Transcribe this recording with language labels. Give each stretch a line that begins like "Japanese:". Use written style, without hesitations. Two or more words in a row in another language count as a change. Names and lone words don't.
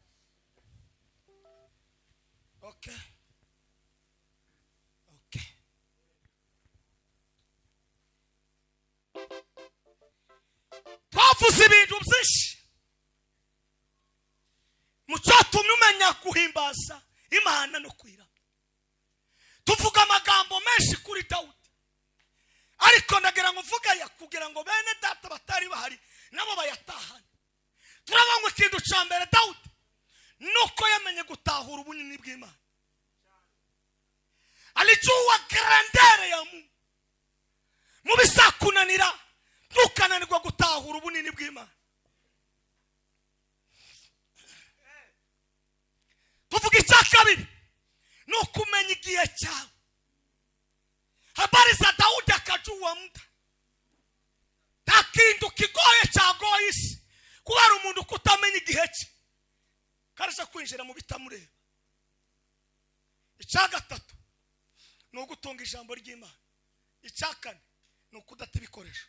Kinyarwanda: okay twavuze ibintu byinshi mu cyatumye umenya guhimbaza Imana no kwira. tuvuga amagambo menshi kuri Dawudi ariko ndagira ngo mvuga ya kugira ngo bene data batari bahari nabo bayatahane. turabangwa ikintu cya mbere Dawudi nuko yamenye gutahura ubunini bw'Imana.
Swahili: alijua grandeur ya Mungu.
Kinyarwanda: mu bisakunanira ntukananirwa gutahura ubunini bw'Imana. tuvuga icya kabiri nuko umenya igihe cyawe.
Swahili: habari za Daudi akajua muda.
Kinyarwanda: nta kintu kigoye cyagoye isi kubera umuntu kutamenya igihe cye karasha kwinjira mu bitamureba. icya gatatu ni ugutunga ijambo ry'Imana. icya kane ni ukudata ibikoresho.